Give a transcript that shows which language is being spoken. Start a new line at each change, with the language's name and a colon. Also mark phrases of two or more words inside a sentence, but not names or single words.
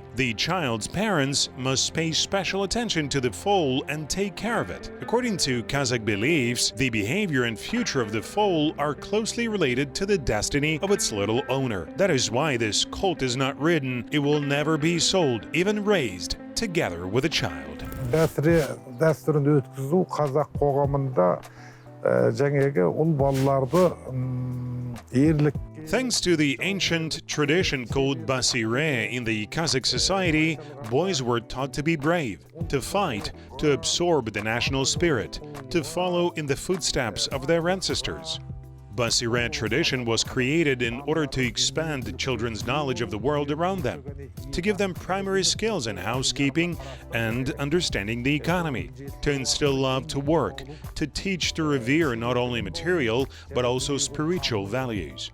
English: The child's parents must pay special attention to the foal and take care of it. According to Kazakh beliefs, the behavior and future of the foal are closely related to the destiny of its little owner. That is why this colt is not ridden, it will never be sold, even raised, together with a child.
Kazakh: Дәстүрін өткізу қазақ қоғамында жаңағы ұл балаларды ерлік.
English: Thanks to the ancient tradition called basire in the Kazakh society, boys were taught to be brave, to fight, to absorb the national spirit, to follow in the footsteps of their ancestors. Basire tradition was created in order to expand children's knowledge of the world around them, to give them primary skills in housekeeping and understanding the economy, to instill love to work, to teach to revere not only material but also spiritual values.